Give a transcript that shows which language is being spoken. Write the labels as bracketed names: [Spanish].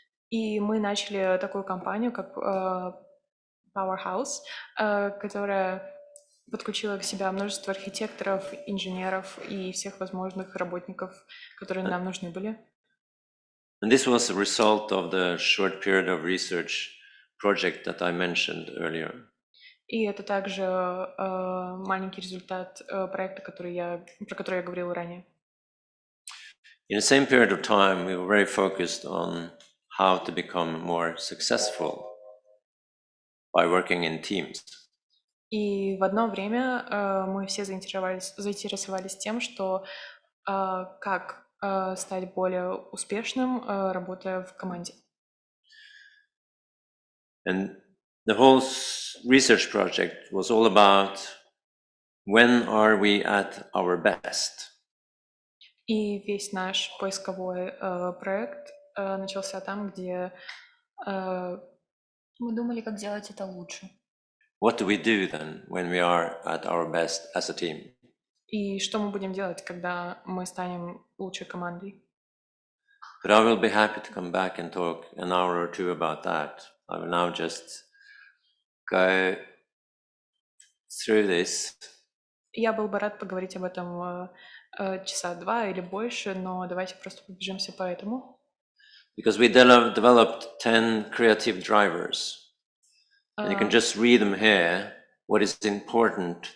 [Russian] И мы начали такую компанию, как Powerhouse, которая подключила к себе множество архитекторов, инженеров и всех возможных работников, которые нам нужны были. [English] And this was a result of the short period of research project that I mentioned earlier. [Russian] И это также маленький результат проекта, про который я говорила ранее. [English] In the same period of time, we were very focused on how to become more successful by working in teams. [Russian] И в одно время мы все заинтересовались тем, что как стать более успешным, работая в команде. [English] And the whole research project was all about when are we at our best. [Russian] И весь наш поисковой проект начался там, где Мы думали, как делать это лучше. [English] What do we do then when we are at our best as a team? [Russian] И что мы будем делать, когда мы станем лучшей командой? [English] But I will be happy to come back and talk an hour or two about that. I will now just go through this. [Russian] Я был бы рад поговорить об этом часа два или больше, но давайте просто пробежимся по этому. [English] Because we developed 10 creative drivers. And you can just read them here. What is important?